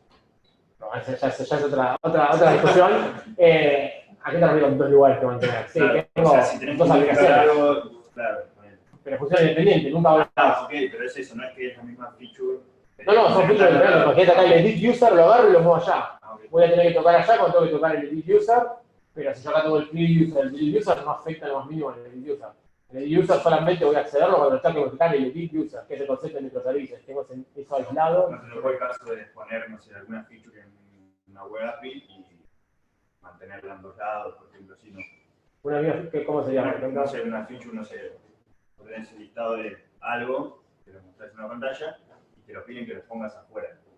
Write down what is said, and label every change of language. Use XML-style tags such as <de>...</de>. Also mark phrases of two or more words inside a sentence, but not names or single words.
<es>No, esa ya es otra discusión. ¿A qué te refieres con 2 lugares que mantener? Sí, claro, tengo o sea, si tenés 2 que aplicaciones. algo, claro. Pero funciona independiente, nunca voy a... Ah, ok, pero es eso, no es que es la misma feature. No, son features diferentes. Imagínate acá el</es> <en>edit user,</en> <es>lo agarro y lo muevo allá. Ah, okay. Voy a tener que tocar allá cuando tengo que tocar el</es> <en>edit user,</en> <es>pero si yo acá tengo el</es> <en>free user,</en> <es>el</es> <en>edit user</en> <es>no afecta lo más mínimo al</es> <en>edit user.</en> <es>El</es> <en>edit user</en> <es>solamente voy a accederlo cuando tengo que modificar el</es> <en>edit user,</en> <es>que es el concepto de microservicios. Tengo eso aislado. No fue el caso de poner, no sé, alguna feature en una</es> <en>web API</en> <es>y mantenerla en 2 lados, por ejemplo, si no. Una amiga, ¿cómo se llama? No sé, una feature, no sé, tenés el listado de algo, te lo mostrás en una pantalla y te lo piden que lo pongas afuera.</es>